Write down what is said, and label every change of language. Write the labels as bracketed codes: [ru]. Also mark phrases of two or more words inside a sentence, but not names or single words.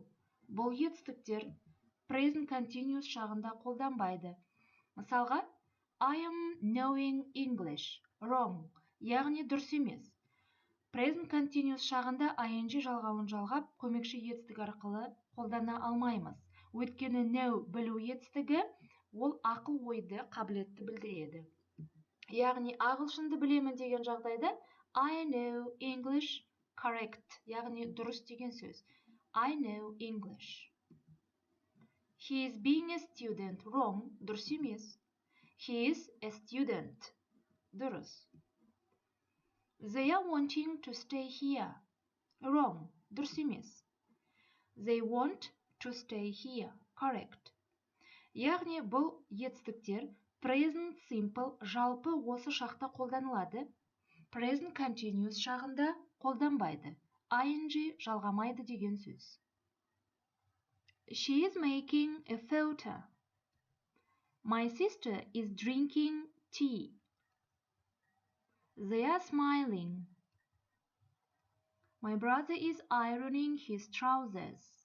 [kk] Бұл етістіктер [en] present continuous [kk] шағында қолданбайды. Мысалға, [en] I am knowing English, wrong, [kk] яғни дұрыс емес. [en] Present continuous [kk] шағында ing жалғауын жалғап, көмекші етістік арқылы қолдана алмаймыз. Өйткені know білу етістігі, ол ақыл-ойды қабілетті білдіреді. Яғни ағылшынды білемін деген жағдайда [en] I know English correct, [kk] яғни дұрыс деген сөз. [en] I know English. He is being a student, wrong, [kk] дұрыс емес. [en] He is a student, дұрыс. They are wanting to stay here, wrong, [kk] дұрыс емес. [en] They want to stay here, correct. [kk] Яғни бұл етістіктер [en] present simple [kk] жалпы осы шақта қолданылады, [en] present continuous [kk] шағында қолданбайды, ing жалғамайды деген сөз. [en] She is making a photo. My sister is drinking tea. They are smiling. My brother is ironing his trousers.